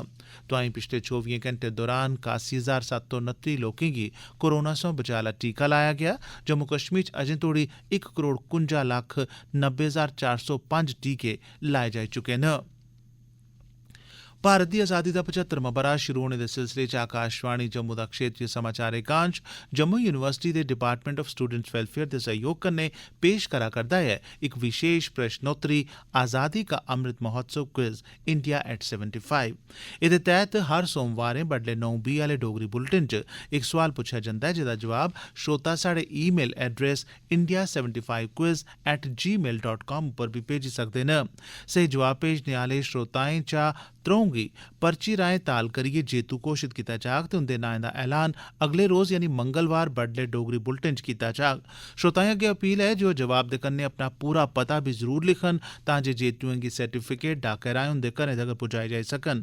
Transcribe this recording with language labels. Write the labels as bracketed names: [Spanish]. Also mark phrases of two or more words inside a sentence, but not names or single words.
[Dogri] तोआईं पिछले 24 घैंटे दौरान 81,729 लोकें गी कोरोना सोयां बचाऽ आह्ला टीका लाया गेआ। जम्मू कश्मीर च अजें तोड़ी 1,51,90,405 टीके लाए जाई चुके न। भारत दी आज़ादी दा 75वां ब'रा शुरू होने दे सिलसिले च आकाशवाणी जम्मू दा क्षेत्रीय समाचार एकांश जम्मू यूनिवर्सिटी दे डिपार्टमेंट ऑफ स्टूडेंट्स वेलफेयर दे सहयोग कन्नै पेश करा करदा ऐ इक विशेष प्रश्नोत्तरी आज़ादी का अमृत महोत्सव क्विज इंडिया एट 75। एह्दे तैह्त हर सोमवारें बडलै 9:20 आह्ले डोगरी बुलेटिन च इक सोआल पुच्छेआ जंदा ऐ, जेह्दा जवाब श्रोता साढ़े [English] email address [Dogri] india75quiz@gmail.com उप्पर बी भेजी सकदे न। स्हेई जवाब भेजने आह्ले श्रोताएं चा त्र'ऊं गी पर्ची राएं ताल करियै जेतू घोषित कीता जाग ते उंदे नाएं दा ऐलान अगले रोज यानी मंगलवार बडलै डोगरी बुलेटिन च कीता जाग। श्रोताएं अग्गे अपील ऐ जे ओह् जवाब दे कन्नै अपना पूरा पता बी जरूर लिखन तां जे जेतुएं गी सर्टिफिकेट डाके राएं उंदे घरें तगर पुजाए जाई सकन।